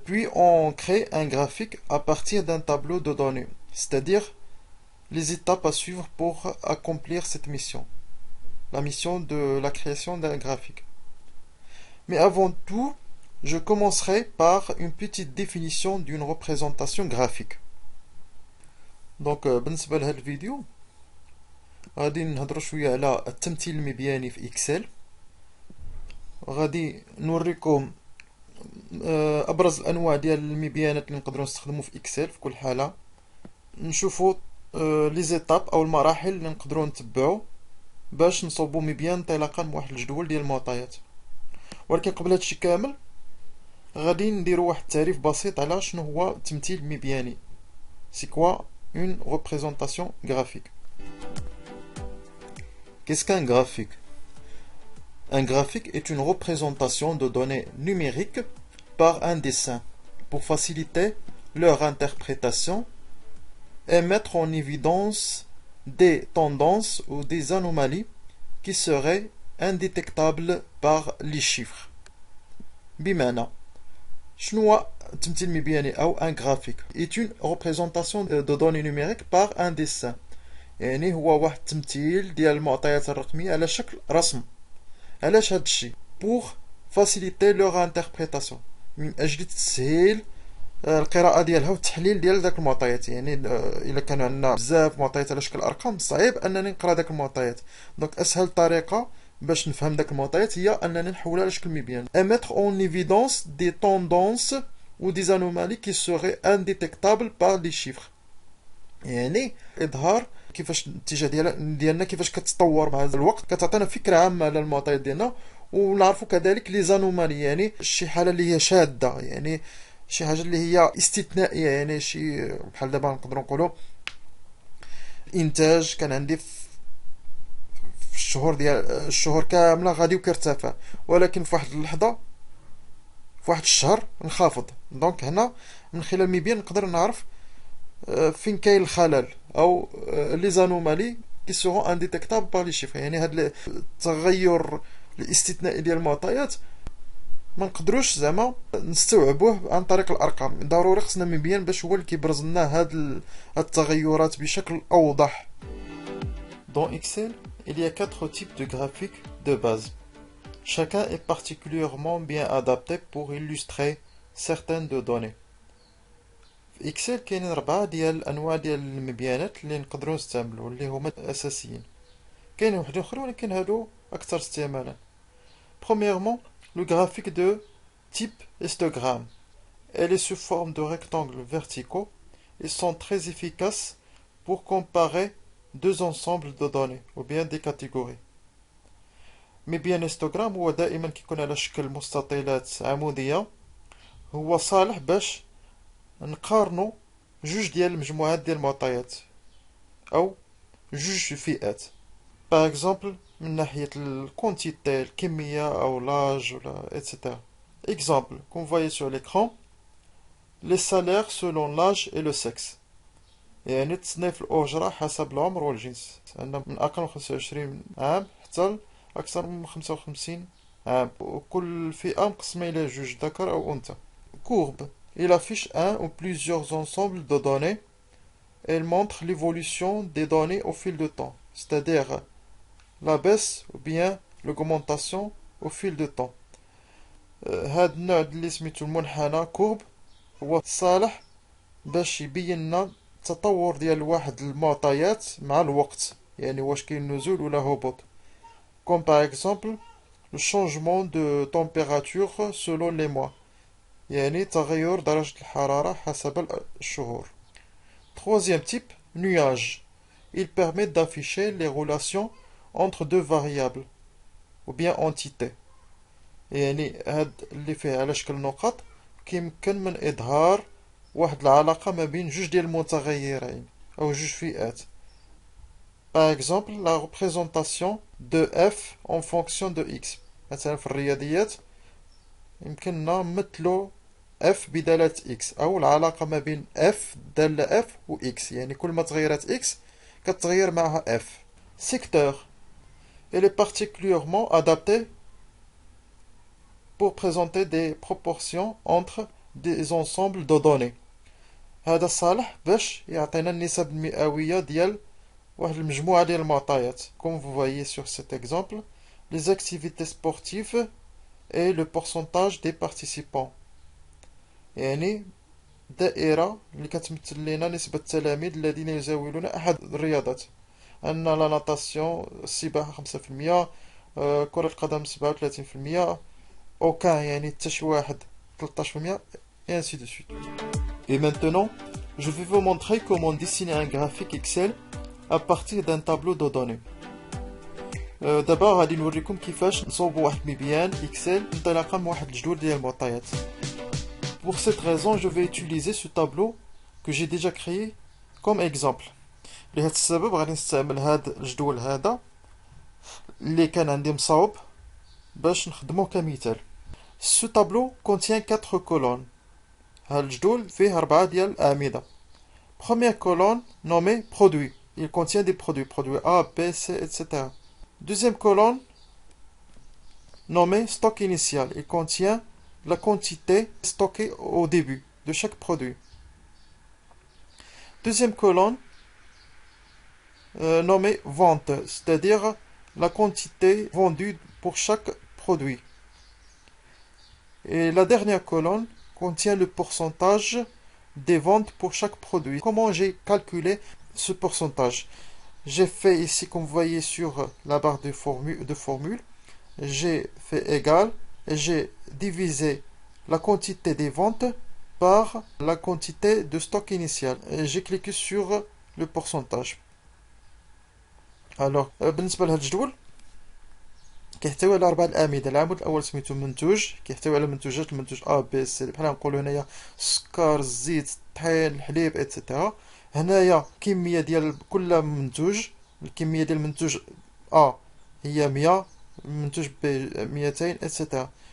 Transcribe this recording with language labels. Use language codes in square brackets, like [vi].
[fr] Puis on crée un graphique à partir d'un tableau de données, c'est-à-dire les étapes à suivre pour accomplir cette mission, la mission de la création d'un graphique. Mais avant tout, je commencerai par une petite définition d'une représentation graphique. Donc [ar] بالنسبة لهذا الفيديو غادي نهضروا شوية على التمثيل المبياني في إكسل. غادي نوريكم أبرز الأنواع ديال المبيانات اللي نقدروا نستخدموا في إكسل في كل حالة. نشوفوا لي زيتاب أو المراحل اللي نقدروا نتبعوا باش نصوبوا مبيان انطلاقا من واحد الجدول ديال المعطيات. ولكن قبل هادشي كامل غادي نديرو واحد التعريف بسيط على شنو هو التمثيل المبياني. [fr] C'est quoi une représentation graphique? Qu'est-ce qu'un graphique? Un graphique est une représentation de données numériques par un dessin pour faciliter leur interprétation et mettre en évidence des tendances ou des anomalies qui seraient indétectables par les chiffres. [ar] بمعنى شنو هو التمثيل المبياني أو [fr] un graphique est une représentation de données numériques par un dessin. [ar] يعني هو واحد التمثيل ديال المعطيات الرقمية على شكل رسم. علاش هاد الشيء؟ [fr] pour faciliter leur interprétation، [ar] من أجل تسهيل القراءة ديالها والتحليل ديال داك المعطيات. يعني إلا كانوا عندنا بزاف معطيات على شكل أرقام صعيب أنني نقرا داك المعطيات. دونك أسهل طريقة باش نفهم داك المعطيات هي أنني نحولها لشكل مبيان. [fr] mettre en évidence des tendances ou des anomalies qui seraient indétectables par les chiffres. [ar] يعني إظهار كيفاش الاتجاه ديالنا كيفاش كتطور مع الوقت، كتعطينا فكرة عامة على المعطيات ديالنا، ونعرفوا كذلك لي زانومالي يعني شي حالة اللي هي شاذة، يعني شي حاجة اللي هي استثنائية. يعني شي بحال دابا نقدروا نقولوا إنتاج كان عندي في الشهور ديال الشهور كاملة غادي وكيرتفع، ولكن في واحد اللحظة في واحد الشهر انخفض. دونك هنا من خلال مبيان نقدر نعرف فين كاين الخلل او لي زانومالي [fr] كي سورون انديتيكتابل بار لي شيفر. [ar] يعني هاد التغير الاستثنائي ديال المعطيات ما نقدروش زعما نستوعبوه عن طريق الارقام، ضروري خصنا مبيان باش هو اللي كيبرز لنا هاد التغيرات بشكل اوضح. [fr] Dans Excel, il y a 4 types de graphiques de base. Chacun est particulièrement bien adapté pour illustrer certaines de données. [ar] في إكسل كاينين 4 ديال الأنواع ديال المبيانات اللي نقدروا نستعملو اللي هما الأساسيين. كاينين وحدين أخرين ولكن هادو أكثر استعمالا. [fr] Premièrement, le graphique de type histogramme. Elle est sous forme de rectangles verticaux et sont très efficaces pour comparer deux ensembles de données ou bien des catégories. [ar] مبيان هيستوغرام هو دائما كيكون على شكل مستطيلات عمودية. هو صالح باش نقارنو جوج ديال المجموعات ديال المعطيات او جوج فئات. [fr] باغ اكزومبل [ar] من ناحية الكونتيتي الكمية او لاج ولا اتسيتيرا. [fr] اكزومبل كون فوايي سور ليكرون لي سالير سولون لاج اي لو سكس، [ar] يعني تصنيف الأجرة حسب العمر والجنس. عندنا من أقل من 25 عام حتى أكثر من 55 عام، وكل فئة مقسمة إلى جوج ذكر أو أنثى. [fr] courbe. Il affiche un ou plusieurs ensembles de données. Elle montre l'évolution des données au fil du temps, c'est-à-dire la baisse ou bien l'augmentation au fil du temps. [ar] هاد النوع اللي سميتو المنحنى كورب هو صالح باش يبين لنا التطور ديال واحد المعطيات مع الوقت، يعني واش كاين نزول ولا هبوط. [fr] Comme par exemple le changement de température selon les mois، [ar] يعني تغير درجة الحرارة حسب الشهور. [fr] Troisième type, nuage. Il permet d'afficher les relations entre deux variables ou bien entités. [ar] يعني هاد اللي فيه على شكل نقط كيمكن من إظهار واحد العلاقة ما بين جوج ديال المتغيرين أو جوج فئات. [fr] Par exemple, la représentation de f en fonction de x. [ar] مثلا في الرياضيات يمكننا نمثلو f بدالة x أو العلاقة ما بين f دالة f و x، يعني كل ما تغيرت x كتغير معها f. [fr] Secteur. Elle est particulièrement adaptée pour présenter des proportions entre des ensembles de données. [ar] هذا صالح باش يعطينا النسب المئوية ديال واحد المجموعة ديال المعطيات. [fr] Comme vous voyez sur cet exemple, les activités sportives et le pourcentage des participants. [ar] يعني دائرة اللي كتمثل لنا نسبة التلاميذ الذين يزاولون أحد الرياضات. عندنا لا ناتاسيون، السباحة 5%، كرة القدم 37%، أوكان يعني حتى شي واحد 13%، [fr] et ainsi de suite. Et maintenant, je vais vous montrer comment dessiner un graphique Excel à partir d'un tableau de données. [ar] دابا غادي نوريكم كيفاش نصوبوا واحد مبيان اكسل انطلاقا من واحد الجدول ديال المعطيات. [fr] Pour cette raison, je vais utiliser ce tableau que j'ai déjà créé comme exemple. [ar] لهذا السبب غادي نستعمل هذا الجدول هذا اللي كان عندي مصاوب باش نخدمه كمثال. [fr] Ce tableau contient 4 colonnes. [ar] هذا الجدول فيه 4 ديال الأعمدة. [fr] Première colonne nommée produits. Il contient des produits, produits A, B, C, etc. Deuxième colonne nommée stock initial. Il contient la quantité stockée au début de chaque produit. Deuxième colonne nommée vente, c'est-à-dire la quantité vendue pour chaque produit. Et la dernière colonne contient le pourcentage des ventes pour chaque produit. Comment j'ai calculé ce pourcentage? J'ai fait ici, comme vous voyez sur la barre de formule, j'ai fait égal et j'ai divisé la quantité des ventes par la quantité de stock initial. Et j'ai cliqué sur le pourcentage. Alors, [ar] بالنسبة لهذا الجدول كيحتوي على 4 الأعمدة. العمود الأول سميتو منتوج، كيحتوي على منتوجات، المنتوج A B C، بحال نقولو هنايا السكر، الزيت، الطحين، الحليب إتسيتيرا. هنايا كمية ديال كل منتوج، الكمية ديال المنتوج A هي 100، المنتوج B 200 إتسيتيرا.